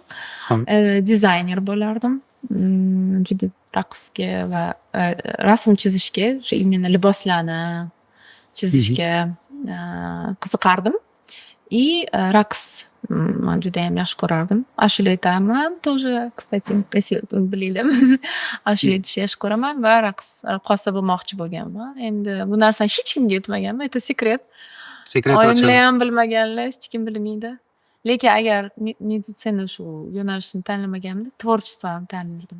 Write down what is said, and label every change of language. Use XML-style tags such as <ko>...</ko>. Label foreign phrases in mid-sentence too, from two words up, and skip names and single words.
<uz>Dizayner bo'lardim. Juda raqsga va rasm chizishga, o'sha именно liboslarni chizishga qiziqardim. И raqs men juda ham yaxshi ko'rardim. Ashula aytaman,</uz> <ru>тоже, кстати, если bilinglar.</ru> <uz>Ashula aytishni yaxshi ko'raman va raqqosa bo'lmoqchi bo'lganman. Endi bu narsani hech kimga aytmaganman, это sekret. Oyimlar ham bilmaganlar, hech kim bilmaydi. Lekin agar meditsina shu yo'nalishni tanlamaganimda, tvorчествоni tanlardim.</uz>